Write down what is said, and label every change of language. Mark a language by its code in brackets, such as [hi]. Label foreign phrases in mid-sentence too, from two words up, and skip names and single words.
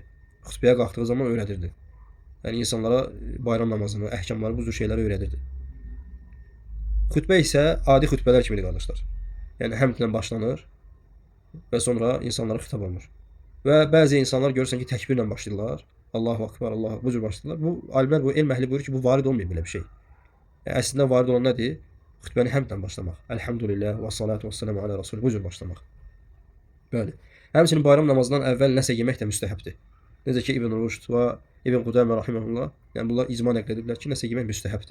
[az] Xütbəyə qalxdığı zaman öyrədirdi. Yəni insanlara bayram namazını, əhkamları, bu cür şeyləri öyrədirdi. Xütbə isə adi xütbələr kimidir qardaşlar. Yəni həmdlə başlanır və sonra insanlara xitab olunur. Və bəzi insanlar görürsən ki, təkbirlə başlayırlar. [ar] الله أكبر، الله [az] bu cür başlayırlar. Bu alimlər, bu elm əhli buyurur ki, bu varid olmayıb belə bir şey. Yəni, əslində varid olan nədir? Xütbəni həmdən başlamaq. [ar] الحمد لله والصلاة والسلام على رسول. [az] Bu cür başlamaq. Bəli. Həmçinin bayram namazından əvvəl nəsə yemək də müstəhəbdir. Necə ki İbn Rüşd və İbn Qudamə rahimehullah, yəni bunlar icma nəql ediblər ki, nəsə yemək müstəhəbdir.